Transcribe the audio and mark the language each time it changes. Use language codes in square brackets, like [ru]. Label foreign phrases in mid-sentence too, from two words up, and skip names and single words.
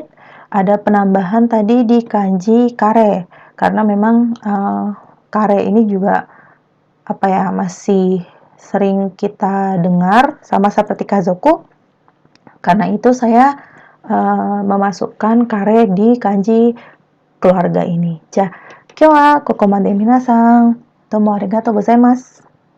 [id] Ada penambahan tadi di kanji kare, karena memang kare ini juga masih sering kita dengar sama seperti kazoku. Karena itu saya memasukkan kare di kanji keluarga ini. [ja] じゃ、今日はここまで皆さん。どうもありがとうございます.